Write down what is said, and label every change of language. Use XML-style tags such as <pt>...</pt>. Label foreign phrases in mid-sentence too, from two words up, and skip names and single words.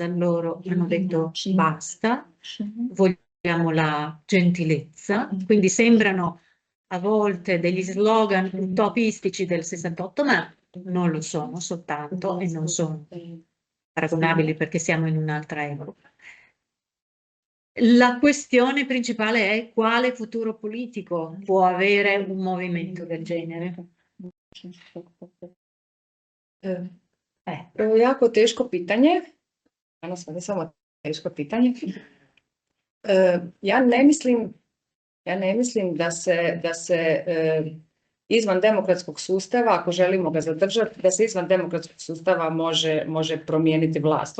<it>Loro hanno detto basta, vogliamo la gentilezza, quindi sembrano a volte degli slogan utopistici del 68, ma non lo sono soltanto e non sono paragonabili perché siamo in un'altra epoca. La questione principale è quale futuro politico può avere un movimento del genere.</it> <hr>To je jako teško pitanje. Danas ne samo teško pitanje. Ja ne mislim da se izvan demokratskog sustava, ako želimo ga zadržati, da se izvan demokratskog sustava može promijeniti vlast.</hr>